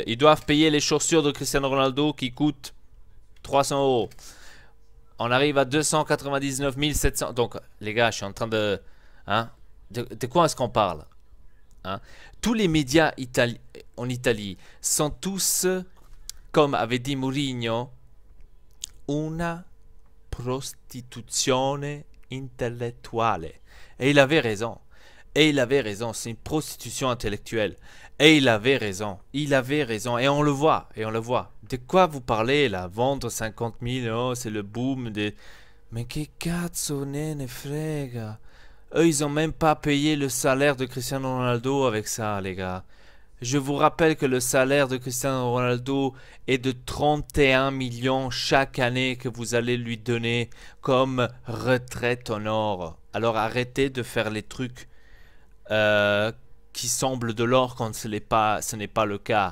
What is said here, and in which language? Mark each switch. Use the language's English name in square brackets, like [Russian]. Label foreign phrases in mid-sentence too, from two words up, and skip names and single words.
[French] Ils doivent payer les chaussures de Cristiano Ronaldo qui coûtent 300 euros. On arrive à 299 700. Donc, les gars, je suis en train de... Hein, de quoi est-ce qu'on parle, hein? Tous les médias italiens... en Italie sont tous, comme avait dit Mourinho, [Italian] una prostituzione intellettuale. [French] Et il avait raison. Et il avait raison. C'est une prostitution intellectuelle. Et il avait raison. Il avait raison. Et on le voit. Et on le voit. De quoi vous parlez là? Vendre 50 000, oh, c'est le boom des... Mais que [Italian] cazzo ne frega? [French] Eux, ils ont même pas payé le salaire de Cristiano Ronaldo avec ça, les gars. Je vous rappelle que le salaire de Cristiano Ronaldo est de 31 millions chaque année que vous allez lui donner comme retraite en or. Alors arrêtez de faire les trucs qui semblent de l'or quand ce n'est pas le cas.